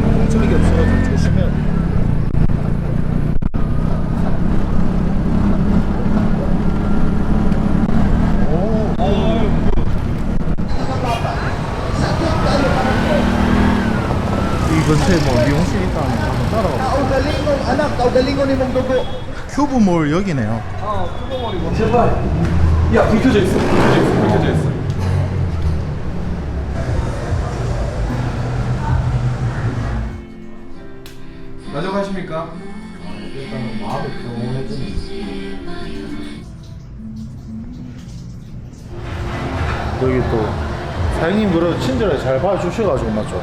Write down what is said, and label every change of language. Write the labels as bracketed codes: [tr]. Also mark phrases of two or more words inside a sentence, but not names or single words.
[ko] 저기 없어가지고 조심해야 돼. 이 근처에 뭐 미용실 있다면 한번 따라가. [ceb] Kaugalingon, anak, kaugalingon ni mong dugo. [ko] 큐브몰 여기네요. 큐브몰이고. 제발. 야, 불 켜져 있어. 불 켜져 있어. 만족하십니까? 일단은 마음이 평온해지네. 여기 또 사장님 그래도 친절하게 잘 봐주셔가지고 맞죠?